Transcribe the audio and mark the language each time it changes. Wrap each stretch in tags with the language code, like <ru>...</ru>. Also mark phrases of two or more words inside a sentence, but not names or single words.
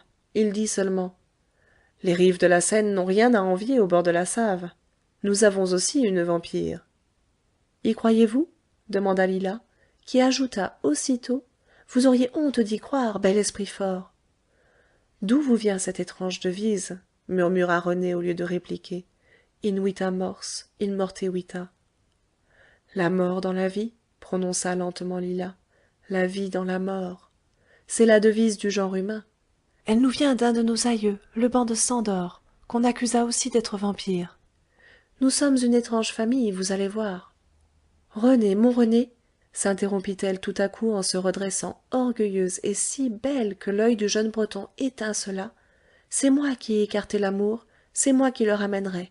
<fr>Il dit seulement: les rives de la Seine n'ont rien à envier au bord de la Save. Nous avons aussi une vampire. Y croyez-vous? demanda Lila, qui ajouta aussitôt: vous auriez honte d'y croire, bel esprit fort. D'où vous vient cette étrange devise? Murmura René au lieu de répliquer.</fr> <la>In vita mors, in morte vita.</la> <fr>La mort dans la vie, prononça lentement Lila. La vie dans la mort. C'est la devise du genre humain. Elle nous vient d'un de nos aïeux, le ban de Sandor, qu'on accusa aussi d'être vampire. Nous sommes une étrange famille, vous allez voir. René, mon René, s'interrompit-elle tout à coup en se redressant orgueilleuse et si belle que l'œil du jeune Breton étincela, c'est moi qui ai écarté l'amour, c'est moi qui le ramènerai.</fr>